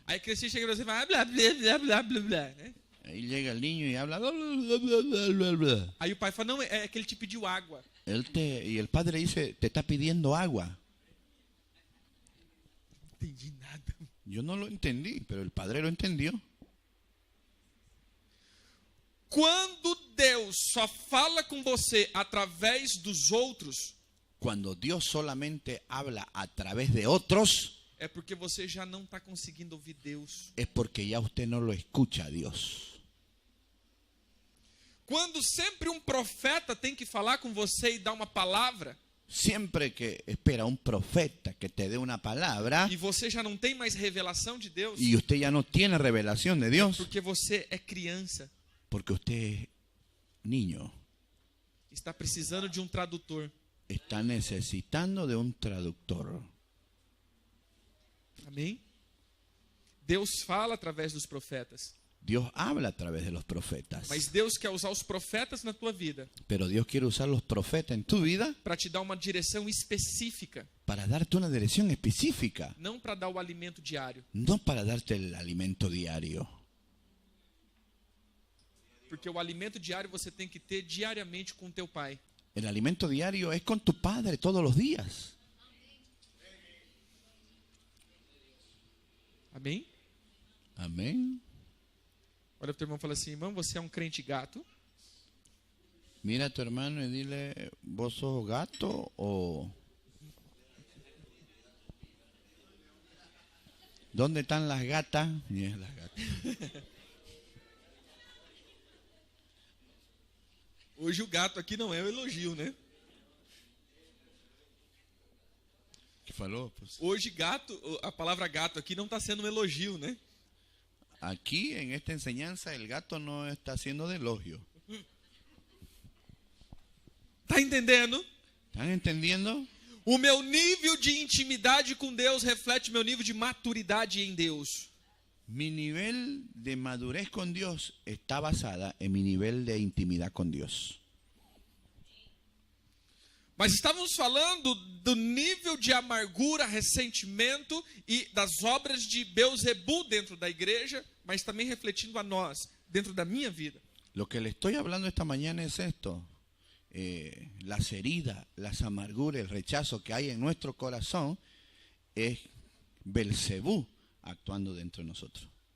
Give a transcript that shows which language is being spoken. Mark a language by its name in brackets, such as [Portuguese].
[Portuguese] aí a criancinha chega e você fala blá, blá, blá, blá, blá, blá, né? [Spanish] ahí llega el niño y habla, bla, bla, bla, bla, bla, bla. [Portuguese] Aí o pai fala, não, é que ele te pediu água. [Spanish] Y el padre dice, te está pidiendo agua. [Portuguese] Não entendi nada. [Spanish] Yo no lo entendí, pero el padre lo entendió. [Portuguese] Quando Deus só fala com você através dos outros, [Spanish] Cuando Dios solamente habla a través de otros, [Portuguese] é porque você já não está conseguindo ouvir Deus. [Spanish] es porque ya usted no lo escucha a Dios. [Portuguese] Quando sempre um profeta tem que falar com você e dar uma palavra, [Spanish] Siempre que espera un profeta que te dé una palabra [Portuguese] e você já não tem mais revelação de Deus, [Spanish] y usted ya no tiene revelación de Dios, [Portuguese] porque você é criança, [Spanish] porque usted es niño, [Portuguese] está precisando de um tradutor. [Spanish] está necesitando de un traductor. [Portuguese] Amém? Deus fala através dos profetas, [Spanish] Dios habla a través de los profetas, [Portuguese] mas Deus quer usar os profetas na tua vida [Spanish] pero Dios quiere usar los profetas en tu vida [Portuguese] para te dar uma direção específica, [Spanish] para darte una dirección específica, [Portuguese] não para dar o alimento diário. [Spanish] no para darte el alimento diario. [Portuguese] Porque o alimento diário você tem que ter diariamente com o teu pai. [Spanish] El alimento diario es con tu padre todos los días. [Portuguese] Amém? [Spanish] Amén. [Portuguese] Olha para o teu irmão e fala assim, irmão, você é um crente gato? [Spanish] Mira a tu hermano y dile, ¿vos sos gato o...? ¿Dónde están las gatas? Mira las gatas. [Portuguese] Hoje o gato aqui não é um elogio, né? [Spanish] ¿Qué [Portuguese] falou? [Spanish] Pues, [Portuguese] Hoje gato, a palavra gato aqui não está sendo um elogio, né? [Spanish] aquí en esta enseñanza el gato no está haciendo de elogio. [Portuguese] Tá entendendo? [Spanish] ¿Están entendiendo? [Portuguese] O meu nível de intimidade com Deus reflete meu nível de maturidade em Deus. [Spanish] Mi nivel de madurez con Dios está basada en mi nivel de intimidad con Dios. [Portuguese] Mas estávamos falando do nível de amargura, ressentimento e das obras de Beelzebul dentro da igreja, mas também refletindo a nós, dentro da minha vida. [Spanish] Lo que le estoy hablando esta mañana es esto, las heridas, las amarguras, el rechazo que hay en nuestro corazón, es Belcebú actuando dentro de nosotros.